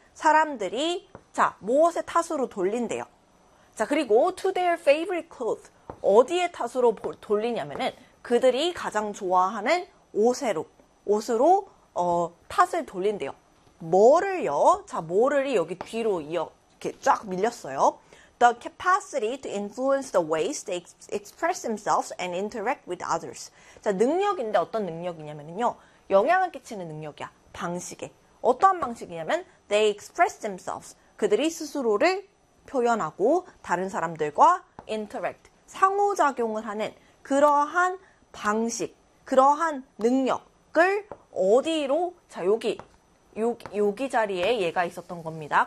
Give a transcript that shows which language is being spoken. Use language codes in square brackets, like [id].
[ko] 사람들이, 무엇의 탓으로 돌린대요. 그리고 [en] to their favorite clothes. [ko] 어디에 탓으로 돌리냐면은 그들이 가장 좋아하는 옷으로, 탓을 돌린대요. 뭐를요? 뭐를이 여기 뒤로 이렇게 쫙 밀렸어요. [en] The capacity to influence the ways they express themselves and interact with others. [ko] 능력인데 어떤 능력이냐면요. 영향을 끼치는 능력이야. 방식에. 어떠한 방식이냐면 [en] they express themselves. [ko] 그들이 스스로를 표현하고 다른 사람들과 interact, 상호작용을 하는 그러한 방식, 그러한 능력을 어디로, 여기 자리에 얘가 있었던 겁니다.